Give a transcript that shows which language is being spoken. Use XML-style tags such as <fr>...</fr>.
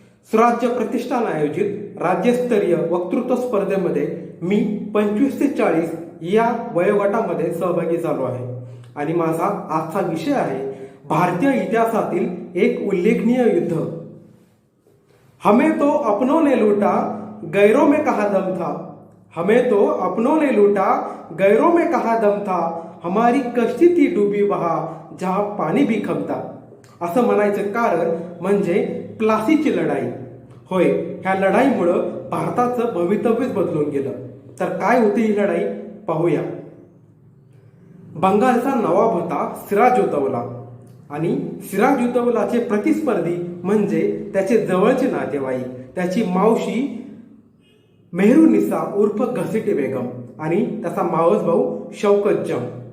<mr>स्वराज्य प्रतिष्ठान आयोजित राज्यस्तरीय वक्तृत्व स्पर्धेमध्ये मी 25 ते 40 या वयोगटामध्ये सहभागी झालो आहे आणि माझा आजचा विषय आहे भारतीय इतिहासातील एक उल्लेखनीय युद्ध.</mr> <hi>हमें तो अपनों ने लूटा, गैरों में कहा दम था. हमें तो अपनों ने लूटा, गैरों में कहा दम था. हमारी कश्ती थी डुबी वहा, जहां पाणी भी कम था.</hi> <mr>असं म्हणायचं कारण म्हणजे प्लासीची लढाई. होय, ह्या लढाईमुळं भारताचं भवितव्यच बदलून गेलं. तर काय होती ही लढाई पाहूया. बंगालचा नवाब होता सिराजुद्दौला आणि सिराजुद्दौलाचे प्रतिस्पर्धी म्हणजे त्याचे जवळचे नातेवाईक, त्याची मावशी मेहरुनिसा उर्फ घसीटी बेगम आणि त्याचा मावस भाऊ शौकत जंग.</mr>